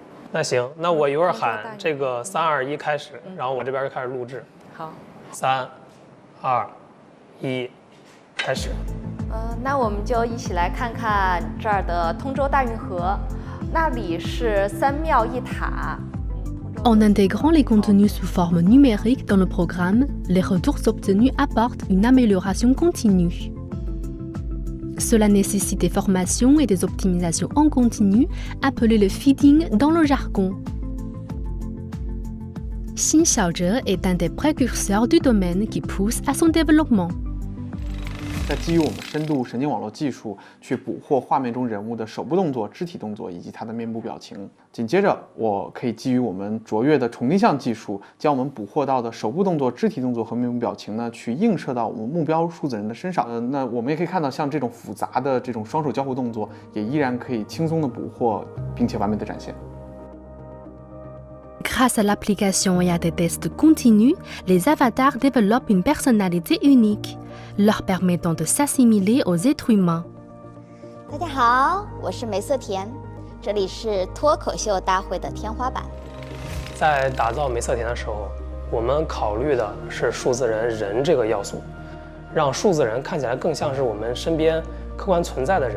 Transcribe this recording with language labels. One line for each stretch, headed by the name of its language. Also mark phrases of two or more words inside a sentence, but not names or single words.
Chinese: 那行，那我一会儿喊这个3、2、1开始，然后我这边就开始录制。好，3、2、1，开始。那我们就一起来看看这儿的通州大运河，那里是3庙1塔。
French: En intégrant les contenus sous forme numérique dans le programme, les retours obtenus apportent une amélioration continue. Cela nécessite des formations et des optimisations en continu, appelées le feeding dans le jargon. Xin Xiaozhe est un des précurseurs du domaine qui pousse à son développement.
Chinese: 在基于我们深度神经网络技术去捕获画面中人物的手部动作、肢体动作以及他的面部表情。紧接着，我可以基于我们卓越的重定向技术，将我们捕获到的手部动作、肢体动作和面部表情呢，去映射到我们目标数字人的身上。那我们也可以看到，像这种复杂的这种双手交互动作，也依然可以轻松的捕获，并且完美的展现。
French: Grâce à l'application et à des tests continus, les avatars développent une personnalité unique, leur permettant de s'assimiler aux êtres humains.
Chinese: 大家好，我是梅瑟田，这里是脱口秀大会的天花板。在打造梅瑟田的时候，我们考虑的是数字人这个要素，让数字人看起来更像是我们身边客观存在的人。